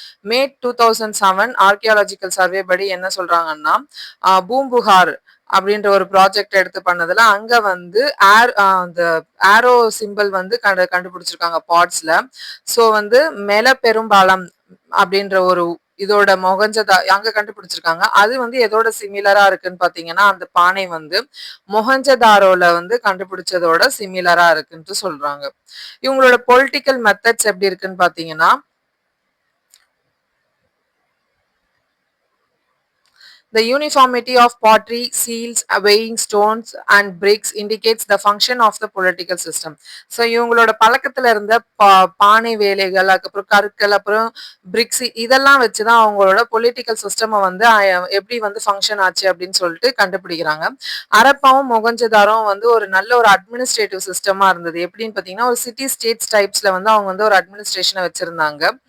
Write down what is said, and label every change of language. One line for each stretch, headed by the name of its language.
Tamil: மே 2007 archaeological survey படி என்ன சொல்றாங்கன்னா, பூம்புகார் அப்படின்ற ஒரு ப்ராஜெக்ட் எடுத்து பண்ணதுல அங்க வந்து அந்த ஆரோ சிம்பிள் வந்து கண்டுபிடிச்சிருக்காங்க பாட்ஸ்ல. ஸோ வந்து மெல பெரும்பாலம் அப்படின்ற ஒரு இதோட அங்க கண்டுபிடிச்சிருக்காங்க. அது வந்து எதோட சிமிலரா இருக்குன்னு பாத்தீங்கன்னா, அந்த பானை வந்து மொஹஞ்சதாரோல வந்து கண்டுபிடிச்சதோட சிமிலரா இருக்குன்ட்டு சொல்றாங்க. இவங்களோட பொலிட்டிக்கல் மெத்தட்ஸ் எப்படி இருக்குன்னு பாத்தீங்கன்னா,
English: the uniformity of pottery, seals, weighing stones and bricks indicates the function of the political system.
Tamil: So இவங்களோட பழக்கத்துல இருந்த பானை வேலைகள், அதுக்கப்புறம் கற்கள், அப்புறம் பிரிக்ஸ் இதெல்லாம் வச்சுதான் அவங்களோட பொலிட்டிக்கல் சிஸ்டம் வந்து எப்படி வந்து ஃபங்க்ஷன் ஆச்சு அப்படின்னு சொல்லிட்டு கண்டுபிடிக்கிறாங்க. ஹரப்பாவும் மொகஞ்சதாரும் வந்து ஒரு நல்ல ஒரு அட்மினிஸ்ட்ரேட்டிவ் சிஸ்டமா இருந்தது. எப்படின்னு பாத்தீங்கன்னா, ஒரு சிட்டி ஸ்டேட்ஸ் டைப்ஸ்ல வந்து அவங்க வந்து ஒரு அட்மினிஸ்ட்ரேஷனை வச்சிருந்தாங்க.